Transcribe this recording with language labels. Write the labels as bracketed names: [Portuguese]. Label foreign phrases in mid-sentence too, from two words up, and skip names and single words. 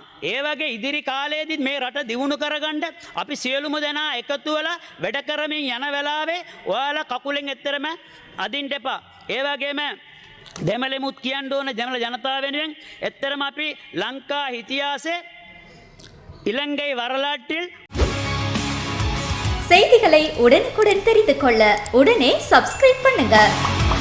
[Sinhala] ඒ වගේ ඉදිරි කාලයේදී මේ රට දියුණු කරගන්න අපි සියලුම දෙනා එකතු වෙලා වැඩ කරමින් යන වෙලාවේ ඔයාලා කකුලෙන් එතරම් අදින්න එපා. ඒ වගේම දෙමළෙමුත් කියන්න ඕන දෙමළ ජනතාව වෙනුවෙන් එතරම් අපි ලංකා ඉතිහාසයේ [Tamil] இலங்கை வரலாற்றில் செய்திகளை உடனுக்குடன் தெரிந்து கொள்ள உடனே சப்ஸ்கிரைப் பண்ணுங்க.